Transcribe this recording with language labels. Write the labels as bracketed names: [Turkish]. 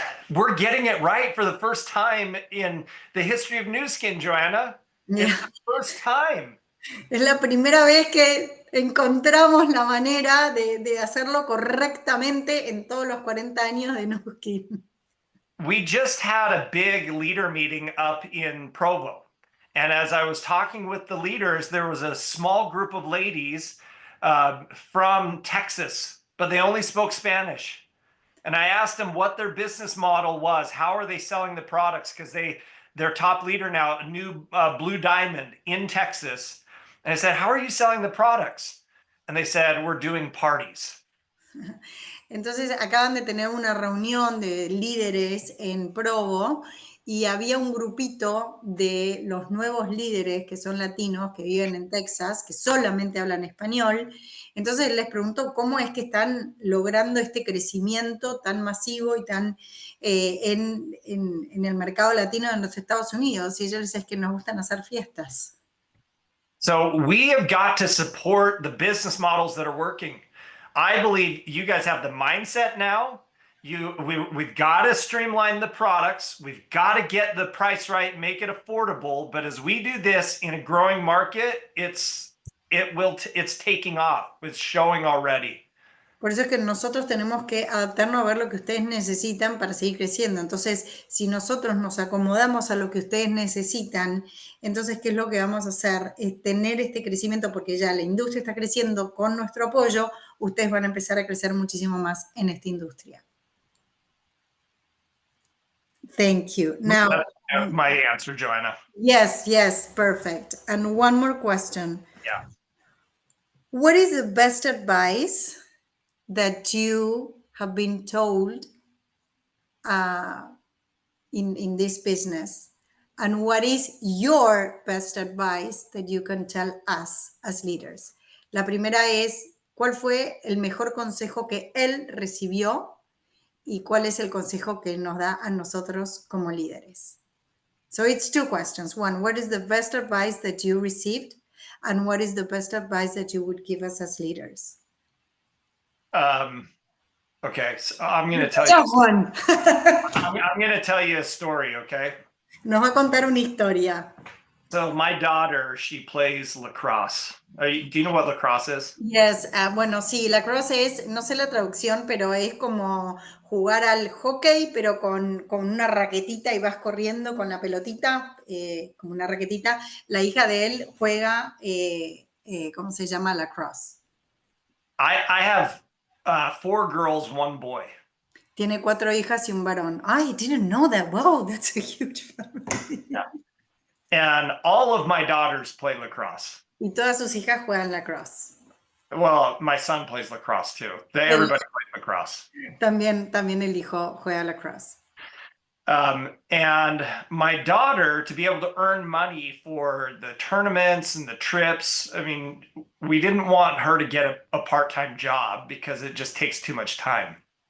[English] We're getting it right for the first time in the history of Nu Skin, Joanna. Yeah. It's the first time. [Spanish] Es la primera vez que encontramos la manera de hacerlo correctamente en todos los 40 años de Nu Skin. [English] We just had a big leader meeting up in Provo. And as I was talking with the leaders, there was a small group of ladies from Texas, but they only spoke Spanish. And I asked them what their business model was. How are they selling the products? Because their top leader now, a new Blue Diamond in Texas. And I said, how are you selling the products? And they said, we're doing parties. [Spanish] Entonces acaban de tener una reunión de líderes en Provo y había un grupito de los nuevos líderes que son latinos, que viven en Texas, que solamente hablan español. Entonces les pregunto cómo es que están logrando este crecimiento tan masivo y tan en el mercado latino de los Estados Unidos. Y ellos dicen que nos gustan hacer fiestas. [English] So we have got to support the business models that are working. I believe you guys have the mindset now. We've got to streamline the products. We've got to get the price right, make it affordable. But as we do this in a growing market, it's taking off. It's showing already. [Spanish] Por eso es que nosotros tenemos que adaptarnos a ver lo que ustedes necesitan para seguir creciendo. Entonces, si nosotros nos acomodamos a lo que ustedes necesitan, entonces, ¿qué es lo que vamos a hacer? Es tener este crecimiento, porque ya la industria está creciendo con nuestro apoyo, ustedes van a empezar a crecer muchísimo más en esta industria. [English] Thank you. Now, that's my answer, Joanna. Yes, perfect. And one more question. Yeah. What is the best advice that you have been told in this business? And what is your best advice that you can tell us as leaders? [Spanish] La primera es, ¿cuál fue el mejor consejo que él recibió? ¿Y cuál es el consejo que nos da a nosotros como líderes? [English] So it's two questions. One, what is the best advice that you received? And what is the best advice that you would give us as leaders? Okay, so I'm going to tell you. One. I'm going to tell you a story, okay? [Spanish] Nos va a contar una historia. [English] So my daughter, she plays lacrosse. Do you know what lacrosse is? [Spanish] Yes, bueno, sí, lacrosse es, no sé la traducción, pero es como jugar al hockey, pero con una raquetita y vas corriendo con la pelotita, como una raquetita. La hija de él juega, ¿cómo se llama? Lacrosse. [English] I have 4 girls, 1 boy. [Spanish] Tiene 4 hijas y un varón. [English] I didn't know that. Wow, that's a huge family. Yeah. And all of my daughters play lacrosse. [Spanish] Y todas sus hijas juegan lacrosse. [English] Well, my son plays lacrosse too. Everybody plays lacrosse. [Spanish] También el hijo juega lacrosse. [English] And my daughter, to be able to earn money for the tournaments and the trips, I mean, we didn't want her to get a part-time job because it just takes too much time.